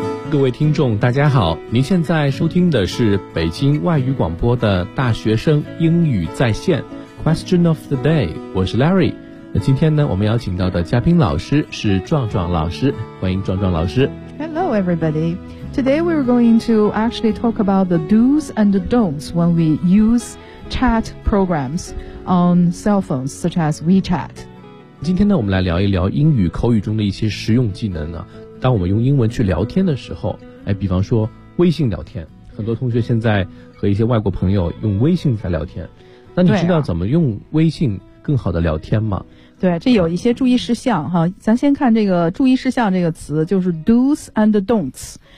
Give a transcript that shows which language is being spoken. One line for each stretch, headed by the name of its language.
Chinese: 各位听众大家好，您现在收听的是北京外语广播的大学生英语在线 Question of the day， 我是 Larry。那今天呢，我们邀请到的嘉宾老师是壮壮老师，欢迎壮壮老师。
English: Hello everybody. Today we're going to actually talk about the do's and the don'ts when we use chat programs on cell phones such as WeChat.
Chinese: 今天呢，我们来聊一聊英语口语中的一些实用技能呢、啊。当我们用英文去聊天的时候，哎，比方说微信聊天，很多同学现在和一些外国朋友用微信在聊天，那你知道怎么用微信更好的聊天吗？对，这有一些注意事项哈，咱先看这个注意事项这个词，就是
English: do's and don'ts。